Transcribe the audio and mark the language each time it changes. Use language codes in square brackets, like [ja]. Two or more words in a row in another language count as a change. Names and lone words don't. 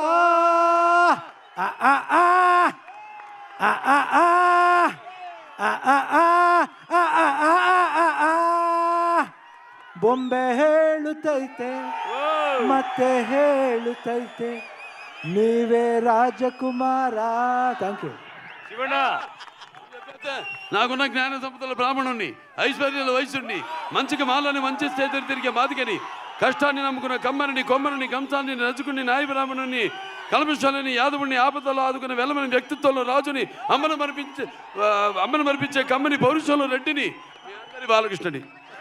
[kn] ಆ ಆ ಆ ಆ ಆ ಆ ಆ ಆ ಆ ಆ. ಬೊಂಬೆ ಹೇಳುತ್ತೈತೆ ಮತ್ತೆ ಹೇಳುತ್ತೈತೆ, ನೀವೇ ರಾಜಕುಮಾರ. [en] thank you శివಣ್ణ. [te] నాకున్న జ్ఞాన సంపదల బ్రాహ్మణుణ్ణి, ఐశ్వర్యాల వయసుణ్ణి, మంచికి మాలని మంచి చేతులు తిరిగే బాధికని, కష్టాన్ని నమ్ముకున్న కమ్మరిని కొమ్మరిని కంసాన్ని నచ్చుకుని నాయ బ్రాహ్మణుని, కల్మశాలని యాదవుని, ఆపదలో ఆదుకున్న వెలమని వ్యక్తిత్వంలో రాజుని, అమ్మను మరిపించే కమ్మని పౌరుషంలో రెడ్డిని, మీ అందరి బాలకృష్ణుని.